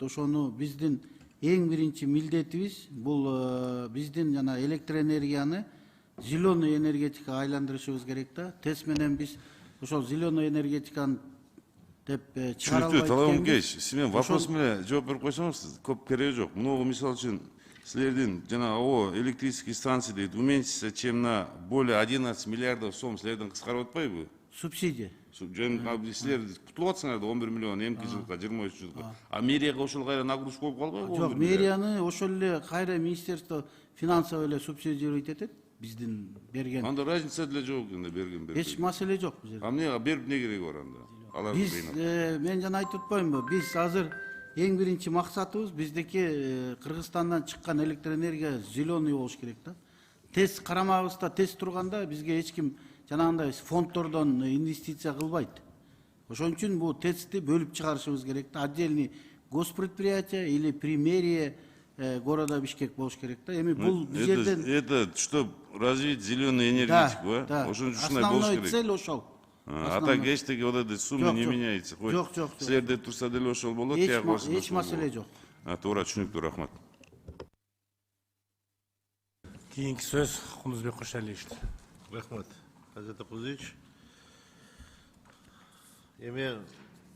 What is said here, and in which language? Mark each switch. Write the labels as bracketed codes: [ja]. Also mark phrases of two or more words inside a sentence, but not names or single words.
[ky] Ошону биздин эң биринчи милдетибиз бул биздин жана электроэнергияны [ru] зеленый энергетикага [ky] айландырышыбыз керек да. ТЭЦ менен биз ошол [ru] зеленый энергетиканы [ky] деп чыгара албайт экенбиз. Талабым кеш, сиз вопрос менен жооп берип койсоңуз, көп кереги жок. Муну мисалы үчүн силердин жана [ru] АО электрические станции [ky] дейт [ru] уменьшится, чем на более 11 миллиардов [ky] сом силерден кыскарып атпайбы? Субсидия. Силер кутулуп атсыңар да 11 миллион эмки жылга, 23 жылга. А мэрияга ошол кайра нагрузка болуп калбайбы? Жок, мэрияны ошол эле кайра [ru] министерство финансов [ky] эле субсидировать этет. Биздин берген. Анда разница деле жок энди берген. Эч маселе жок бизде. А эмне берип эмне кереги бар анда? Биз мен жана айтып атпаймынбы? Биз азыр эң биринчи максатыбыз биздики Кыргызстандан чыккан электроэнергия зеленый болуш керек да. ТЭЦ карамагыбызда ТЭЦ турганда бизге эч ким жанагындай фонддордон инвестиция кылбайт. Ошон үчүн бул ТЭЦти бөлүп чыгарышыбыз керек да. [ru] Отдельный госпредприятие или при мэрии города Бишкек [ky] болуш керек да. Эми бул жерден [ru] это чтоб развить зеленую энергетику, да. [ky] Ошон үчүн [ru] Основной цель ошол. А так эчтеги вот эти суммы не меняется. [ky] Жок. Силерде турса деле ошол болот, эч маселе жок. Туура, түшүнүктүү, рахмат. Кийинки сөз Кунузбек Кошалиевичте. Рахмат. Азат Акузович. Эми